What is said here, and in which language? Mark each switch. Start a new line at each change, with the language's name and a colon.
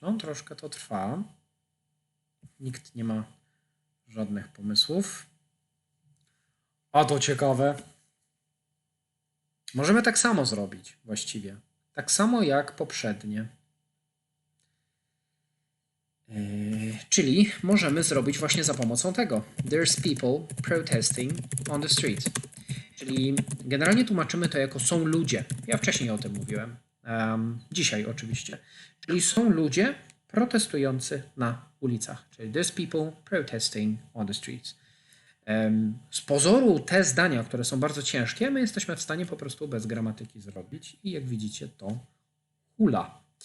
Polish: No troszkę to trwa. Nikt nie ma żadnych pomysłów. A to ciekawe. Możemy tak samo zrobić właściwie. Tak samo jak poprzednie. Czyli możemy zrobić właśnie za pomocą tego.
English: There's people protesting on the streets.
Polish: Czyli generalnie tłumaczymy to jako są ludzie. Ja wcześniej o tym mówiłem. Dzisiaj oczywiście. Czyli są ludzie protestujący na ulicach.
English: Czyli there's people protesting on the streets.
Polish: Z pozoru te zdania, które są bardzo ciężkie, my jesteśmy w stanie po prostu bez gramatyki zrobić i jak widzicie to hula.